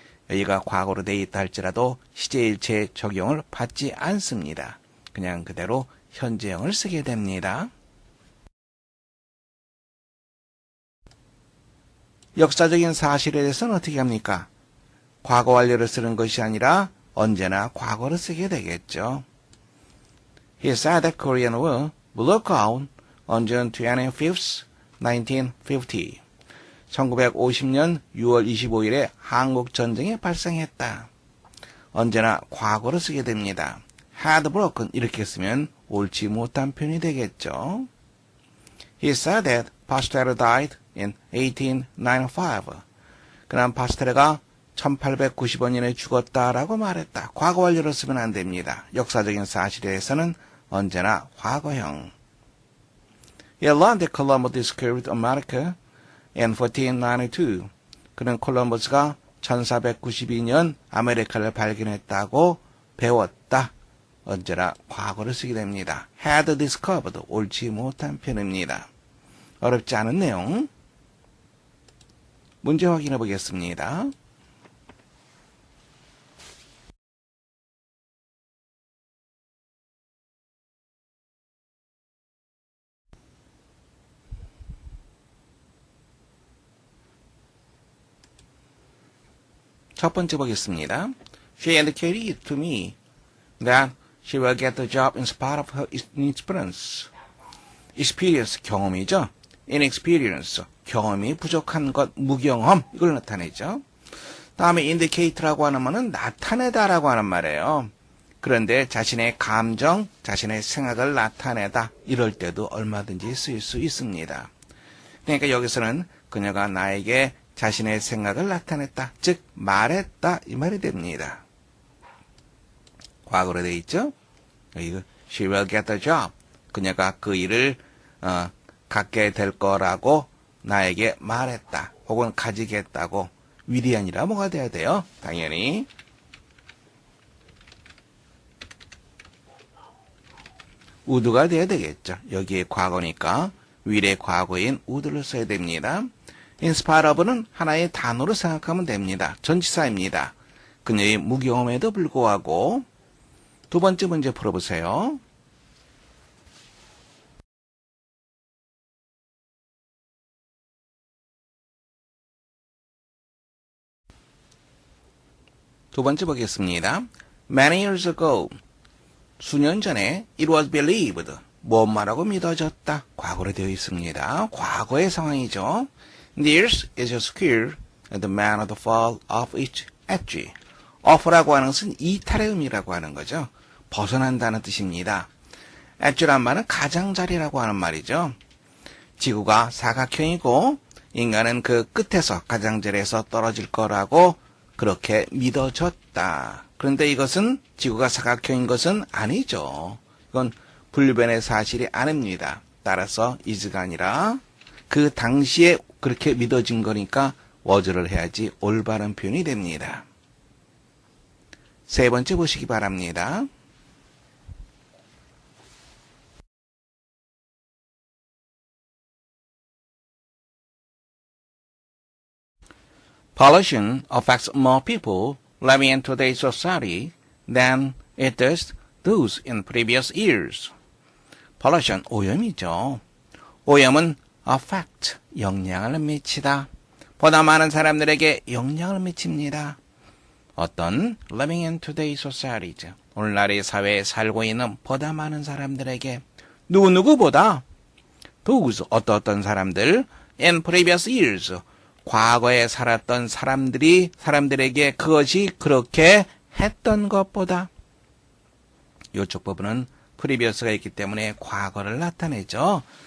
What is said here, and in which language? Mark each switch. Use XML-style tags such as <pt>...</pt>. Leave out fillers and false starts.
<ko>여기가 과거로 되어 있다 할지라도 시제일체 적용을 받지 않습니다. 그냥 그대로 현재형을 쓰게 됩니다. 역사적인 사실에 대해서는 어떻게 합니까? 과거 완료를 쓰는 것이 아니라 언제나 과거를 쓰게 되겠죠.</ko> <en>He said that Korean War broke out on June 25th, 1950.</en> <ko>1950년 6월 25일에 한국 전쟁이 발생했다. 언제나 과거를 쓰게 됩니다.</ko> <en>had broken</en> <ko>이렇게 쓰면 옳지 못한 표현이 되겠죠.</ko> <en>He said that Pasteur died in 1895.</en> <ko>그는 파스텔레가 1895년에 죽었다라고 말했다. 과거 완료로 쓰면 안 됩니다. 역사적인 사실에 대해서는 언제나 과거형.</ko> <en>He learned that Columbus discovered America in 1492.</en> <ko>그는 콜럼버스가 1492년 아메리카를 발견했다고 배웠다. 언제나 과거를 쓰게 됩니다.</ko> <en>had discovered</en> <ko>옳지 못한 표현입니다. 어렵지 않은 내용. 문제 확인해 보겠습니다. 첫 번째 보겠습니다.</ko> <en>She indicated to me that she will get the job in spite of her inexperience.</en> <ko>experience, 경험이죠. inexperience, 경험이 부족한 것, 무경험, 이걸 나타내죠. 다음에 indicate라고 하는 말은 나타내다라고 하는 말이에요. 그런데 자신의 감정, 자신의 생각을 나타내다, 이럴 때도 얼마든지 쓰일 수 있습니다. 그러니까 여기서는 그녀가 나에게 자신의 생각을 나타냈다, 즉 말했다 이 말이 됩니다. 과거로 되어 있죠. 여기</ko> <en>she will get the job.</en> <ko>그녀가 그 일을 갖게 될 거라고 나에게 말했다. 혹은 가지겠다고. will이 아니라 뭐가 돼야 돼요? 당연히 would가 돼야 되겠죠. 여기에 과거니까 will의 과거인 would를 써야 됩니다. in spite of는 하나의 단어로 생각하면 됩니다. 전치사입니다. 그녀의 무경험에도 불구하고. 두 번째 문제 풀어보세요. 두 번째 보겠습니다.</ko> <en>Many years ago.</en> <ko>수년 전에</ko> <en>it was believed.</en> <ko>무엇마라고 믿어졌다. 과거로 되어 있습니다. 과거의 상황이죠.</ko> <en>This is a square at the man of the fall of each edge.</en> <ko>off라고 하는 것은 이탈의 의미라고 하는 거죠. 벗어난다는 뜻입니다. edge란 말은 가장자리라고 하는 말이죠. 지구가 사각형이고 인간은 그 끝에서 가장자리에서 떨어질 거라고 그렇게 믿어졌다. 그런데 이것은 지구가 사각형인 것은 아니죠. 이건 불변의 사실이 아닙니다. 따라서 is가 아니라 그 당시에 그렇게 믿어진 거니까 was를 해야지 올바른 표현이 됩니다. 세 번째 보시기 바랍니다.</ko> <en>Pollution affects more people living in today's society than it does those in previous years.</en> <ko>Pollution, 오염이죠. 오염은 affect, 영향을 미치다. 보다 많은 사람들에게 영향을 미칩니다. 어떤</ko> <en>living in today's society,</en> <ko>오늘날의 사회에 살고 있는 보다 많은 사람들에게 누구보다 those, 어떤 사람들</ko> <en>in previous years,</en> <ko>과거에 살았던 사람들에게 그것이 그렇게 했던 것보다 이쪽 부분은 previous가 있기 때문에 과거를 나타내죠.</ko>